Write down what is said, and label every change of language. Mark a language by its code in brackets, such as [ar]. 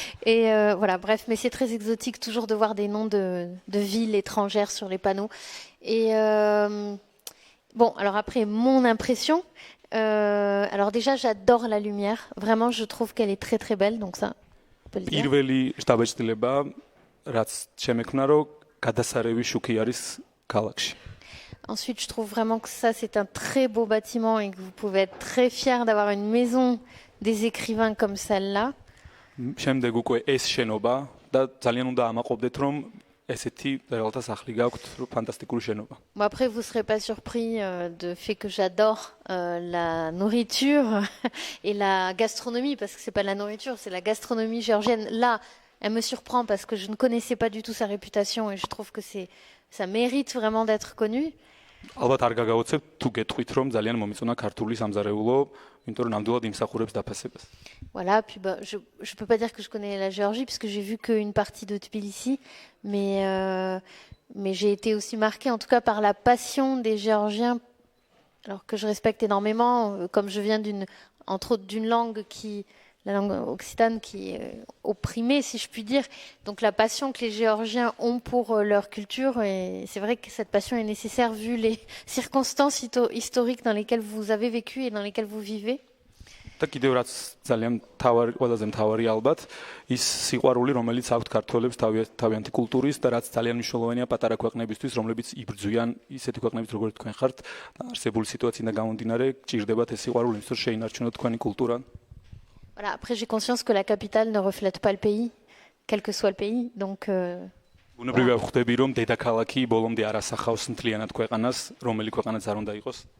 [fr] Et voilà, bref, mais c'est très exotique toujours de voir des noms de villes étrangères sur les panneaux. Et bon, alors après, mon impression, alors déjà, j'adore la lumière. Vraiment, je trouve qu'elle est très très belle, donc ça, on peut le dire. [ka] პირველი შტაბეჭდილება, რაც შემექმნა, რომ გადასარევი შუქი არის ქალაქში. [fr] Ensuite, je trouve vraiment que ça, c'est un très beau bâtiment et que vous pouvez être très fiers d'avoir une maison des écrivains comme celle-là. [ka] შემდეგ უკვე ეს შენობა და ძალიან უნდა ამაყობდეთ, რომ ესეთი რეალთა სახლი გაქვთ, ფანტასტიკური შენობა. [fr] Bon, après, vous ne serez pas surpris du fait que j'adore la nourriture et la gastronomie, parce que c'est pas la nourriture, c'est la gastronomie géorgienne. Là, elle me surprend parce que je ne connaissais pas du tout sa réputation et je trouve que ça mérite vraiment d'être connu. [ka] ალბათ არ გაგაოცებ თუ გეტყვით, რომ ძალიან მომიწონა ქართული სამზარეულო, იმიტომ რომ ნამდვილად იმსახურებს დაფასებას. [fr] Voilà, puis je peux pas dire que je connais la Géorgie puisque j'ai vu qu'une partie de Tbilissi, mais j'ai été aussi marquée en tout cas par la passion des Géorgiens, alors que je respecte énormément, comme je viens entre autres d'une langue la langue occitane qui est opprimée, si je puis dire. Donc la passion que les Géorgiens ont pour leur culture, et c'est vrai que cette passion est nécessaire vu les circonstances historiques dans lesquelles vous avez vécu et dans lesquelles vous vivez. [ka] და კიდევ რაც ძალიან ყველაზე მთავარი ალბათ, ის სიყვარული, რომელიც აქვთ ქართველებს თავიანთი კულტურის და რაც ძალიან მნიშვნელოვანია პატარა ქვეყნებისთვის, რომლებიც იბრძვიან ისეთი ქვეყნებით, როგორც თქვენ ხართ, არსებული სიტუაციიდან გამომდინარე, გჭირდებათ ეს სიყვარული, იმიტომ რომ შეინარჩუნოთ თქვენი კულტურა. [fr] Voilà, après j'ai conscience que la capitale ne reflète pas le pays, quel que soit le pays, donc [ka] ბუნებრივია ხვდები, რომ დედაქალაქი ბოლომდე არ ასახავს მთლიანად ქვეყანას, რომელი ქვეყანაც არ უნდა იყოს.